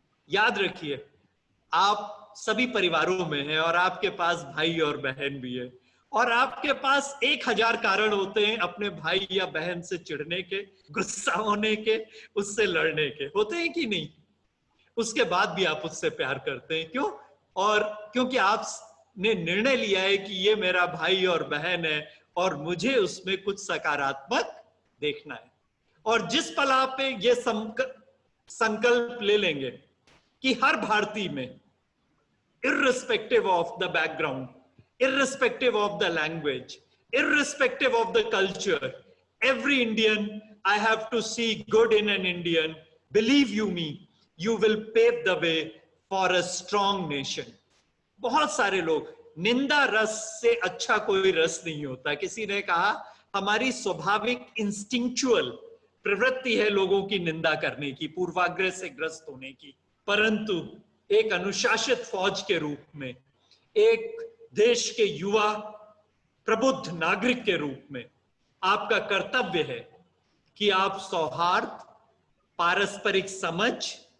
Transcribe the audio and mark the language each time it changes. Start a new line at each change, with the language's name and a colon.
Hindi: याद रखिए आप सभी परिवारों में हैं और आपके पास भाई और बहन भी है और आपके पास 1000 कारण होते हैं अपने भाई या बहन से चिढ़ने के, गुस्सा होने के, उससे लड़ने के, होते हैं कि नहीं? उसके बाद भी आप उससे प्यार करते हैं। क्यों? और क्योंकि आपने निर्णय लिया है कि ये मेरा भाई और बहन है और मुझे उसमें कुछ सकारात्मक देखना है। और जिस पल आप ये संकल्प ले लेंगे कि हर भारतीय में
English: irrespective of the background, irrespective of the language, irrespective of the culture, every Indian, I have to see good in an Indian. Believe you me, you will pave the way for a strong nation.
Hindi: बहुत सारे लोग, निंदा रस से अच्छा कोई रस नहीं होता। किसी ने कहा हमारी स्वाभाविक इंस्टिंक्चुअल प्रवृत्ति है लोगों की निंदा करने की, पूर्वाग्रह से ग्रस्त होने की, परंतु एक अनुशासित फौज के रूप में, एक देश के युवा प्रबुद्ध नागरिक के रूप में आपका कर्तव्य है कि आप सौहार्द, पारस्परिक समझ,